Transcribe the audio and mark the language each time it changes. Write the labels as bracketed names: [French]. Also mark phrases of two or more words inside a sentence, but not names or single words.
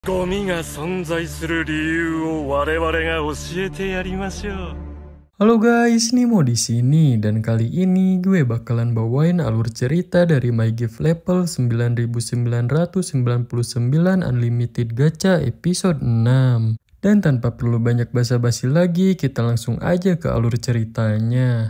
[Japanese] ゴミが存在する理由を我々が教えてやりましょう。 [Indonesian] Halo guys, Nimo di sini dan kali ini gue bakalan bawain alur cerita dari MyGift level 9999 Unlimited Gacha episode 6. Dan tanpa perlu banyak basa-basi lagi, kita langsung aja ke alur ceritanya.